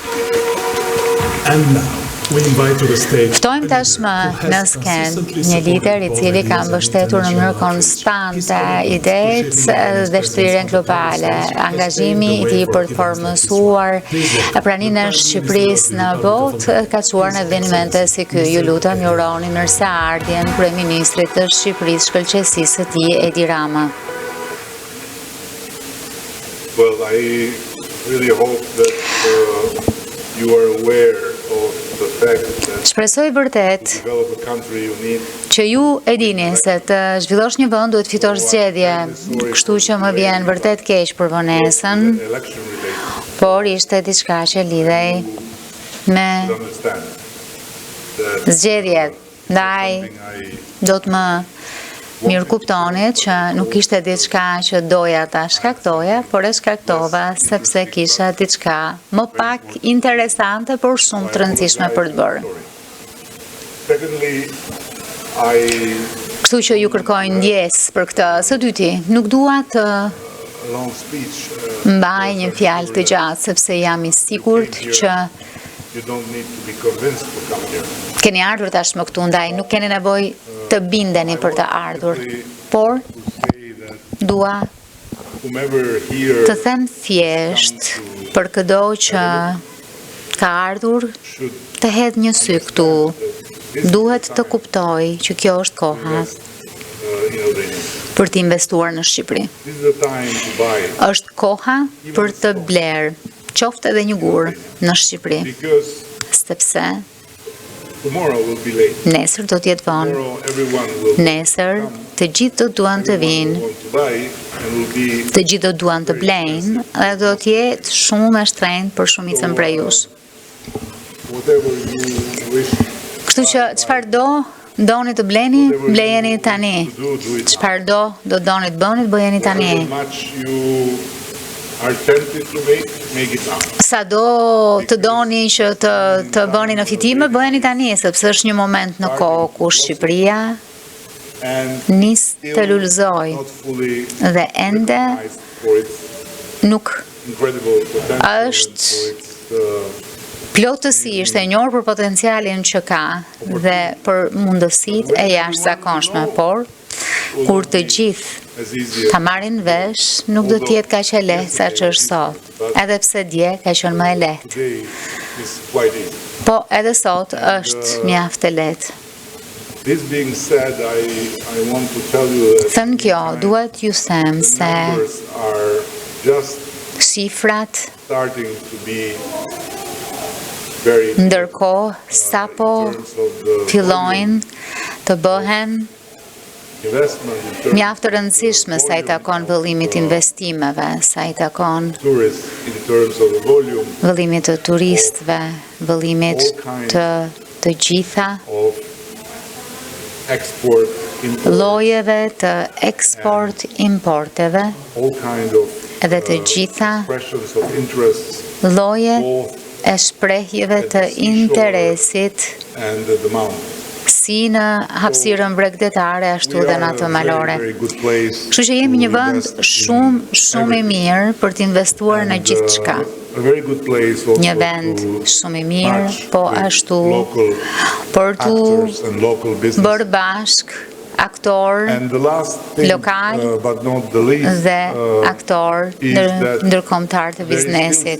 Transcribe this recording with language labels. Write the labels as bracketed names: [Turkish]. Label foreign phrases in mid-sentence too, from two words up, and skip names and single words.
[Albanian] Ftojmë tashmë në sken një lider I cili ka mbështetur në mënyrë konstante idetë dhe shtrirjen globale, angazhimi I tij për të formësuar praninë e Shqipërisë në botë ka çuar në evente si ky. Ju lutem, ju uroni mirëseardhjen kryeministrit të Shqipërisë, shkëlqësisë së tij Edi Rama. [English] Well, I really hope that you are aware of the fact that [Albanian] Shpresoj vërtet [English] to develop a country you need [Albanian] që ju e dini se të zhvillosh një vend duhet fitosh zgjedhje, kështu që më vjen vërtet keq për vonesën, [English] election related [Albanian] por ishte diçka që lidhej me [English] to understand that [Albanian] zgjedhjet. Ndaj I do të më mirë kuptonit që nuk ishte diçka që doja ta shkaktoja, por e shkaktova sepse kisha diçka më pak interesante, por shumë të rëndësishme për të bërë. [English] secondly I [Albanian] Kështu që ju kërkoj ndjes për këtë. Së dyti, nuk dua të [English] a long speech [Albanian] mbaj një fjalë të gjatë sepse jam I sigurt që [English] you don't need to be convinced to come here. [Albanian] keni ardhur tashmë këtu, ndaj nuk keni nevojë të bindeni për të ardhur, por [English] To say that [Albanian] dua [English] whomever here [Albanian] të them thjesht për çdo që ka ardhur should të hedh një sy këtu. Duhet të kuptoj që kjo është koha për të investuar në Shqipëri. [English] this is the time to buy [Albanian] Është koha për të bler, qoftë edhe një gur në Shqipëri, because sepse [English] tomorrow will be late. [Albanian] nesër do të jetë vonë. [English] Tomorrow everyone will [Albanian] Nesër të gjithë do duan të vinë, [English] want to buy and will be [Albanian] të gjithë do duan të blejnë dhe do të jetë shumë e shtrenjtë për shumicën prej jush. [English] whatever you wish [Albanian] Kështu që çfarë doni të bleni, blejeni tani. [English] to do it. [Albanian] Çfarë do doni të bëni, bëjeni tani. [English] However much you are tempted to make it now. [Albanian] Sa do të doni që të bëni në fitime, bëjeni tani, sepse është një moment në kohë ku Shqipëria And nis still të lullëzoj [English] not fully [Albanian] dhe ende [English] recognized for its [Albanian] nuk [English] incredible potential [Albanian] Është [English] and for its [Albanian] plotësisht e njohur për potencialin që ka dhe për mundësitë e jashtëzakonshme, por kur të gjithë [English] as easy [Albanian] ta marrin vesh, nuk do të jetë kaq e lehtë sa që është sot. Edhe pse dje ka qenë më e lehtë. [English] today is quite easy. [Albanian] Po edhe sot është mjaft e lehtë. [English] This being said, I want to tell you that [Albanian] Thënë kjo, duhet ju them the se [English] numbers are just [Albanian] shifrat [English] starting to be very [Albanian] ndërkohë sapo [English] in terms of the [Albanian] fillojnë të bëhen [English] investment in terms [Albanian] mjaft të rëndësishme sa I takon vëllimit investimeve, sa I takon [English] of tourists, in terms of the volume [Albanian] vëllimit të turistëve, vëllimit të gjitha [English] of export, import, [Albanian] llojeve të eksport-importeve [English] all kind of [Albanian] edhe të gjitha [English] expressions of interests, [Albanian] lloje both e shprehjeve të interesit [English] and the demand. [Albanian] si në hapësirën bregdetare ashtu dhe në atë malore. Kështu që jemi një vend shumë i mirë për të investuar në gjithçka. Një vend shumë i mirë, po ashtu për të bërë bashk aktor lokal dhe aktor ndërkombëtar të biznesit.